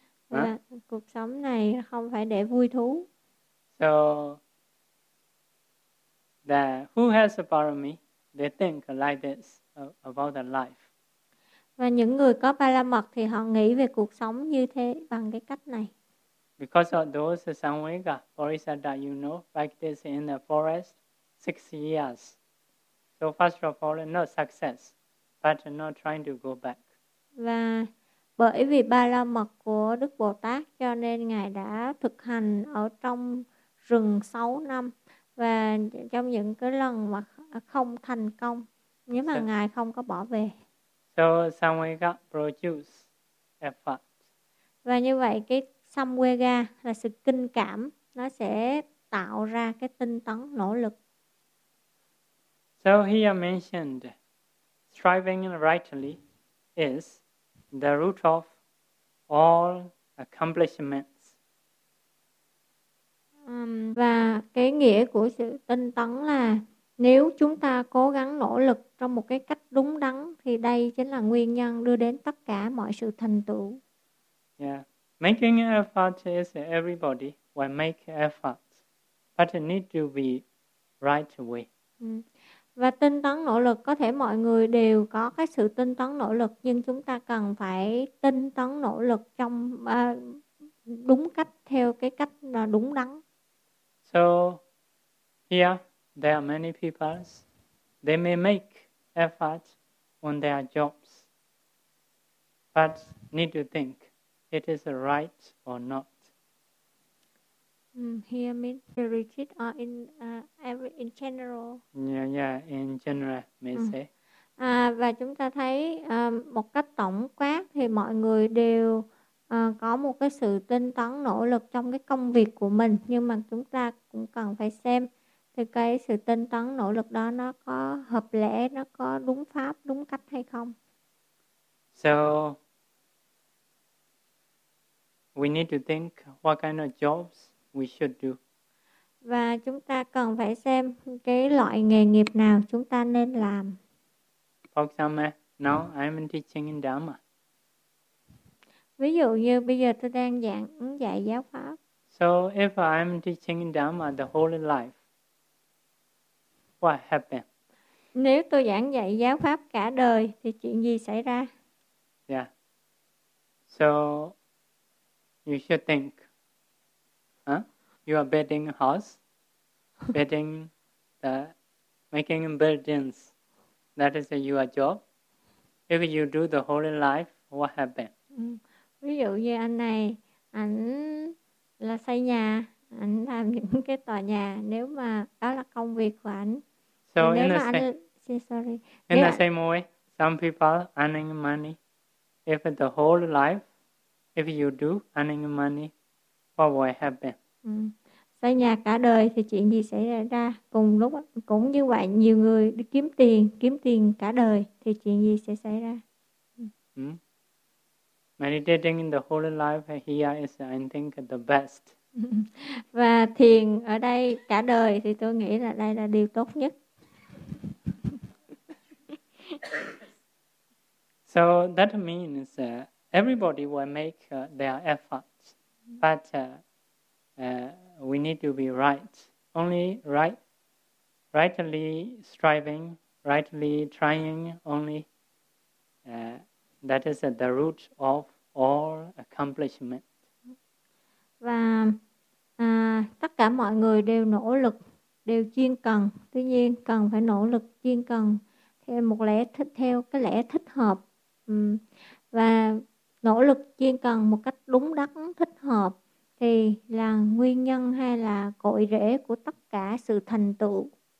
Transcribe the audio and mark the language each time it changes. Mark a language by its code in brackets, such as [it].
[vi] Huh? Cuộc sống này không phải để vui thú. [en] So that who has a parami, they think like this about their life. [vi] Và những người có ba la mật thì họ nghĩ về cuộc sống như thế, bằng cái cách này. [en] Because of those sanghika, bodhisattva, you know, practice in the forest 6 years. So first of all, no success, but not trying to go back. [vi] Và bởi vì ba la mật của Đức Bồ Tát, cho nên ngài đã thực hành ở trong rừng 6 năm. Và trong những cái lần mà không thành công, nếu mà ngài không có bỏ về. [en] So samvega produce effort. [vi] Và như vậy cái samvega là sự kinh cảm, nó sẽ tạo ra cái tinh tấn, nỗ lực. [en] So here mentioned striving rightly is the root of all accomplishments. [vi] Và cái nghĩa của sự tinh tấn là nếu chúng ta cố gắng nỗ lực trong một cái cách đúng đắn thì đây chính là nguyên nhân đưa đến tất cả mọi sự thành tựu. [en] Yeah, making effort is everybody will make effort, but it need to be right way. [vi] Và tinh tấn nỗ lực, có thể mọi người đều có cái sự tinh tấn nỗ lực, nhưng chúng ta cần phải tinh tấn nỗ lực trong đúng cách, theo cái cách đúng đắn. [en] So here there are many people, they may make effort on their jobs, but need to think it is right or not. Here means the retreat or in general. In general may say. [vi] Và chúng ta thấy một cách tổng quát thì mọi người đều có một cái sự tinh tấn nỗ lực trong cái công việc của mình, nhưng mà chúng ta cũng cần phải xem thì cái sự tinh tấn nỗ lực đó nó có hợp lẽ, nó có đúng pháp đúng cách hay không. [en] So we need to think what kind of jobs we should do. [vi] Và chúng ta cần phải xem cái loại nghề nghiệp nào chúng ta nên làm. [en] For example, now I'm teaching in Dharma. [vi] Ví dụ như bây giờ tôi đang giảng dạy giáo pháp. [en] So if I'm teaching Dhamma the whole life, what happened? [vi] Nếu tôi giảng dạy giáo pháp cả đời thì chuyện gì xảy ra? [en] Yeah. So you should think, huh? You are betting a horse, betting the making buildings. That is your job. If you do the whole life, what happened? [vi] Ví dụ như anh này, ảnh là xây nhà, ảnh làm những cái tòa nhà. Nếu mà đó là công việc của ảnh, [en] so [vi] thì nếu [en] in [vi] mà [en] the [vi] anh, [en] same, sorry, in the same way, some people earning money. If the whole life, if you do earning money, what will happen? [vi] Xây nhà cả đời thì chuyện gì xảy ra? Cùng lúc cũng như vậy, nhiều người đi kiếm tiền cả đời thì chuyện gì sẽ xảy ra? [en] Meditating in the whole life here is, I think, the best. [vi] Và thiền ở đây cả đời thì tôi nghĩ là đây là điều tốt nhất. [en] So that means everybody will make their efforts, but we need to be right. Only rightly striving, rightly trying only, that is the root of or accomplishment. [vi] Và tất cả mọi người đều nỗ lực, đều chuyên cần. Tuy nhiên, cần phải nỗ lực chuyên cần theo một lẽ thích, theo cái lẽ thích hợp. Và nỗ lực chuyên cần một cách đúng đắn, thích hợp thì là nguyên nhân hay là cội rễ của tất cả sự thành tựu.